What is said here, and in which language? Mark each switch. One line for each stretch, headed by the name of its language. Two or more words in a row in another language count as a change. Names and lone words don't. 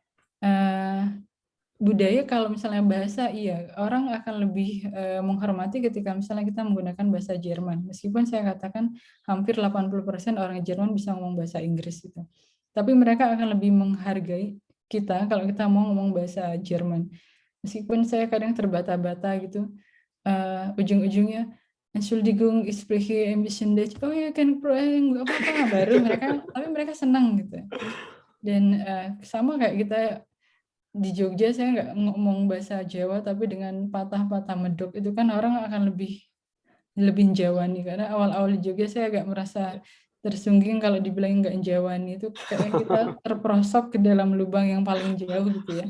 Indonesian: Budaya kalau misalnya bahasa, iya, orang akan lebih menghormati ketika misalnya kita menggunakan bahasa Jerman. Meskipun saya katakan hampir 80% orang Jerman bisa ngomong bahasa Inggris itu. Tapi mereka akan lebih menghargai kita kalau kita mau ngomong bahasa Jerman. Meskipun saya kadang terbata-bata gitu, ujung-ujungnya
German: Entschuldigung, ich spreche ein bisschen Deutsch.
Indonesian: Oh ya, kan nggak apa-apa, baru mereka, tapi mereka senang gitu. Dan sama kayak kita di Jogja, saya nggak ngomong bahasa Jawa tapi dengan patah-patah medok itu kan orang akan lebih Jawani, karena awal-awal di Jogja saya agak merasa tersungging kalau dibilang nggak Jawani, itu kayak kita terperosok ke dalam lubang yang paling jauh gitu ya.